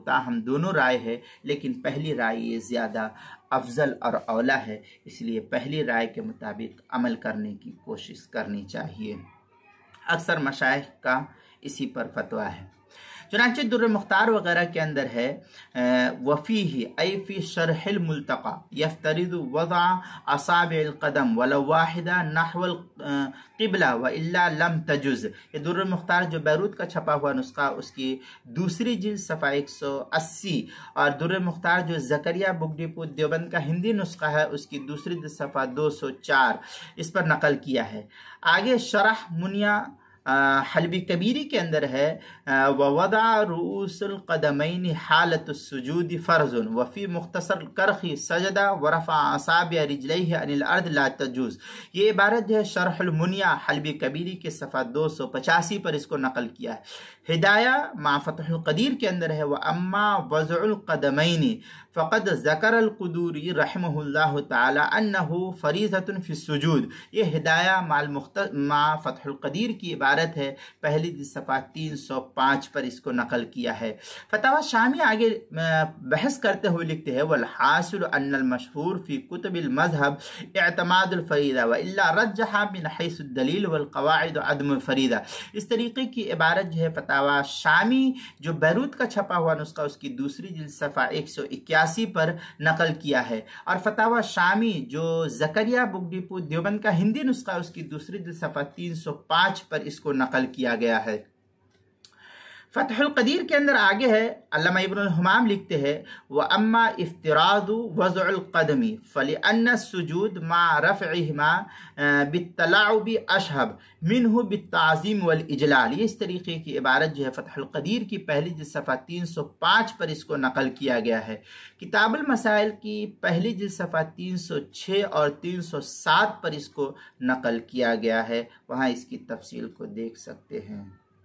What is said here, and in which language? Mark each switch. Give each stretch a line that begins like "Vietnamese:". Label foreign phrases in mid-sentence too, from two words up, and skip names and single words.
Hindi: ताहम दोनों राय है, लेकिन पहली राय ये ज़्यादा अफजल और औला है, इसलिए पहली राय के मुताबिक अमल करने की कोशिश करनी चाहिए। अक्सर मशाइख का इसी पर फतवा है। चुनांचे दुर्र मुख्तार वगैरह के अंदर है,
Arabic: وفيه أي في شرح الملتقى يفترض وضع أصابع القدم ولو واحدة نحو القبلة وإلا لم تجز.
Hindi: ये दुर्र मुख्तार जो बैरूत का छपा हुआ नुस्खा, उसकी दूसरी जिल्द सफ़ा 180, और दुर्र मुख्तार जो ज़करिया बुक डिपो देवबंद का हिंदी नुस्खा है, उसकी दूसरी जिल्द सफ़ा 204 इस पर नकल किया है। आगे शरह मुनिया हलबी कबीरी के अंदर है,
Arabic: ووضع رؤوس القدمين حالة السجود فرض وفي مختصر الكرخي سجد ورفع أصابع رجليه عن الأرض لا تجوز.
Hindi: ये इबारत जो है शरहुल मुनिया हलबी कबीरी के सफ़ा 285 पर इसको नकल किया है। हिदाया मा फ़तहुल क़दीर के अंदर है,
Arabic: وأما وضع القدمين فقد ذكر القدوري رحمه الله تعالى أنه فريضة في السجود.
Hindi: ये हिदाया मा फ़तहुल क़दीर की इबारत है, पहली सफ़ा 305 पर इसको नकल किया है। फतावा शामी आगे बहस करते हुए लिखते हैं,
Arabic: والحاصل أن المشهور في كتب المذهب اعتماد الفريضة وإلا رجح من حيث الدليل والقواعد عدم الفريضة.
Hindi: इस तरीके की इबारत जो है फतावा शामी जो बैरूत का छपा हुआ नुस्खा, उसकी दूसरी जिल्द सफ़ा 181 पर नकल किया है, और फतावा शामी जो ज़करिया बुक डिपो देवबंद का हिंदी नुस्खा, उसकी दूसरी जिल्द सफ़ा 305 पर इसको नकल किया गया है। फतहुल क़दीर के अंदर आगे है, अल्लामा इब्नुल हुमाम लिखते हैं,
Arabic: وأما افتراض وضع القدم فلأن السجود مع رفعهما بالتلاعب أشبه منه بالتعظيم والإجلال.
Hindi: ये इस तरीके की इबारत जो है फतहुल क़दीर की पहली जिल्द सफ़ा 305 पर इसको नकल किया गया है। किताबुल मसाइल की पहली जिल्द सफ़ा 306 और 307 पर इसको नकल किया गया है, वहाँ इसकी तफसील को देख सकते हैं।